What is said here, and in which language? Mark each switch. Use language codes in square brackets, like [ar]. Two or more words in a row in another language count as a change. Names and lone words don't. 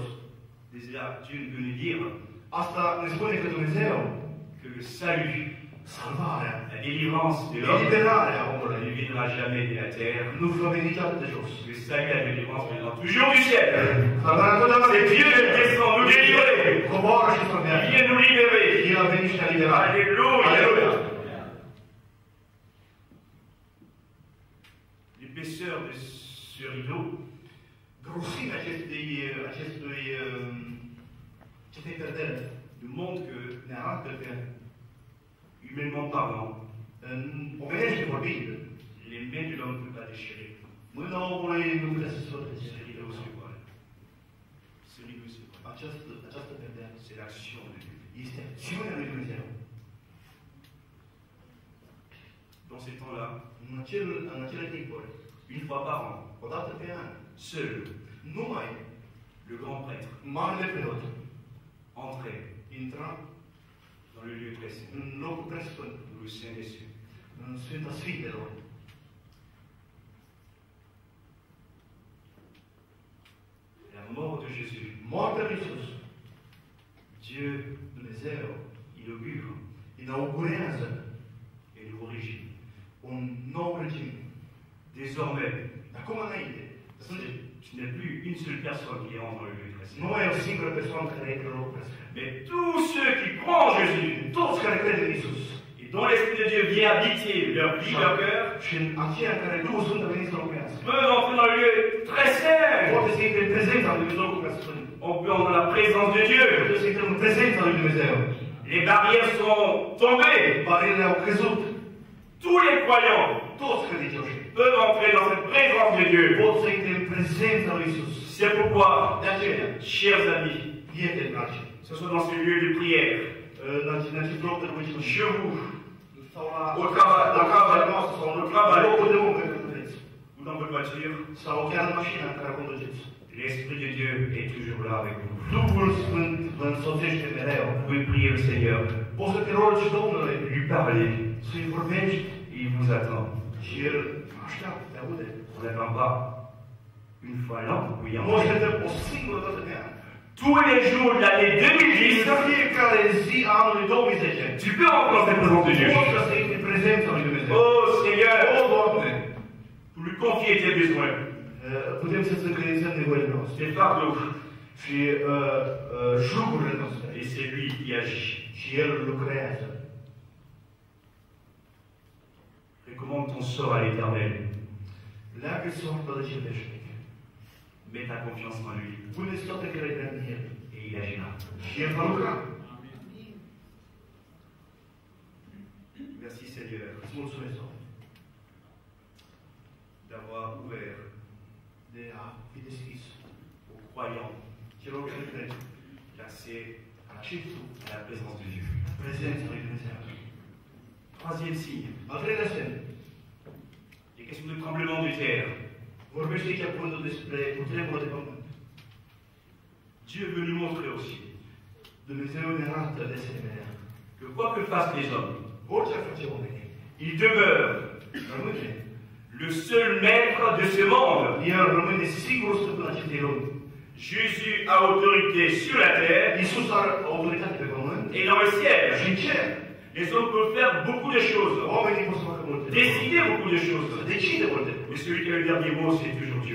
[fr] Déjà, Dieu veut nous dire [ro] Asta ne spune că Dumnezeu, [fr] que le salut, [ro] salvarea, [fr] la délivrance de l'homme, [ro] eliberarea [fr] ne [ro] omului, [fr] viendra jamais de la terre. [ro] nu va veni niciodată de jos. [fr] Le salut, la délivrance viendra toujours du ciel. [ro] Salvarea întotdeauna [fr] C'est Dieu qui descend nous délivrer. [ro] coboară și [fr] Il [ro] salvează. [fr] vient nous libérer. [ro] El a venit și ne-a liberat. [fr] Alléluia. [ro] Aleluia! [fr] L'épaisseur de ce rideau, [ro] Grosimea acestei perdere [fr] nous montre que, [ro] ne arată că, [fr] humainement parlant, [ro] în omenește vorbind, [fr] les mains de l'homme ne peuvent pas déchirer. [ro] mâna omului nu putea să se protege. [fr] Ce rideau, c'est quoi? Ce rideau, c'est quoi? [ro] Această perdere [fr] C'est l'action de Dieu. [ro] este acțiunea lui Dumnezeu. [fr] Dans ces temps-là, [ro] În acele timpuri, [fr] une fois par an, [ro] o dată pe an, [fr] seul, [ro] numai [fr] le grand prêtre [ro] marele preot [fr] entrait [ro] intra [fr] dans le lieu très saint, [ro] în locul preasfânt, [fr] le Saint des cieux. [ro] în Sfânta Sfintelor. [fr] La mort de Jésus, [ro] Moartea lui Iisus, [fr] Dieu [ro] Dumnezeu, [fr] inaugure [ro] inaugurează [fr] un nouveau régime. [ro] un nou regim. [fr] Désormais, [ro] Acum înainte, [fr] tu n'es plus une seule personne qui entre dans le lieu très [ro] nu [fr] saint. [ro] mai e o singură persoană care intră în locul preasfânt. [fr] Mais tous ceux qui croient en Jésus, [ro] Toți care cred în Iisus [fr] et dont l'Esprit de Dieu vient habiter leur vie, leur cœur, [ro] și în aceea în care Duhul Sfânt a venit să locuiască, [fr] peuvent entrer dans le lieu très saint. [ro] poate să intre în prezența lui Dumnezeu locul preasfânt. [fr] On peut entrer dans la présence de Dieu. [ro] Poate să intre în prezența lui Dumnezeu. [fr] Les barrières sont tombées. [ro] Barierele au căzut. [fr] Tous les croyants [ro] Toți credincioșii [fr] peuvent entrer dans cette présence de Dieu. [ro] pot să intre în prezența lui Iisus. [fr] C'est pourquoi, [ro] De aceea, [fr] chers amis, [ro] prieteni dragi, [fr] que ce soit dans ce lieu de prière, [ro] în acest loc de rugăciune, [fr] chez vous, [ro] sau la [fr] Au travail, [ro] la [fr] au [ro] casa [fr] travail, [ro] noastră, sau [fr] au [ro] în [fr] travail. [ro] locul de muncă când vreți, [fr] ou dans votre voiture, [ro] sau chiar în mașina în care conduceți. [fr] l'Esprit de Dieu est toujours là avec vous. [ro] Duhul Sfânt vă însoțește mereu. [fr] Vous pouvez prier le Seigneur, [ro] Poți să te rogi Domnului, [fr] lui parler, [ro] să-i vorbești [fr] il vous attend. [ro] și El așteaptă, te aude. [fr] On n'attend pas une fois l'an, oui, [ro] Nu așteptăm o singură dată pe an. [fr] tous les jours de l'année [ro] În 2010, fiecare zi a anului 2010, [fr] tu peux entrer dans cette présence de Dieu. [ro] poți să intri în prezența lui Dumnezeu. [fr] Oh Seigneur, [ro] O, Doamne, [fr] pour lui confier tes besoins, [ro] putem să-ți încredințăm nevoile noastre [fr] tes fardeaux, [ro] și jugurile noastre. [fr] et c'est lui qui agit. [ro] Și El lucrează. [fr] Recommande ton sort à l'Éternel. [ro] Leagă soarta de cel veșnic. [fr] Mets ta confiance en lui [ro] Pune-ți toată încrederea în El. [fr] et il agira. [ro] Și El va lucra. [fr] Merci Seigneur [ro] Îți mulțumesc, Doamne, [fr] d'avoir ouvert [ro] de a fi deschis [fr] aux croyants [ro] celor care cred [fr] l'accès [ro] accesul [fr] à la présence de Dieu. [ro] prezența lui Dumnezeu. [fr] Troisième signe, [ro] Al treilea semn. [fr] les questions de tremblement de terre. [ro] Vorbește aici cuvântul despre cutremurul de pământ. [fr] Dieu veut nous montrer aussi [ro] Dumnezeu ne arată de asemenea. [fr] que quoi que fassent les hommes, [ro] Orice ar face oamenii, [fr] il demeure [ro] rămâne. [fr] le seul maître de ce monde. [ro] El rămâne sigur stăpân acestei lumi. [fr] Jésus a autorité sur la terre [ro] Iisus are autoritate pe pământ [fr] et dans le ciel. [ro] și în cer. [fr] Les hommes peuvent faire beaucoup de choses, [ro] Oamenii pot să facă multe. [fr] décider beaucoup de [ro] Să [fr] choses. [ro] decide multe. [fr] Mais celui qui a le dernier mot, c'est toujours Dieu.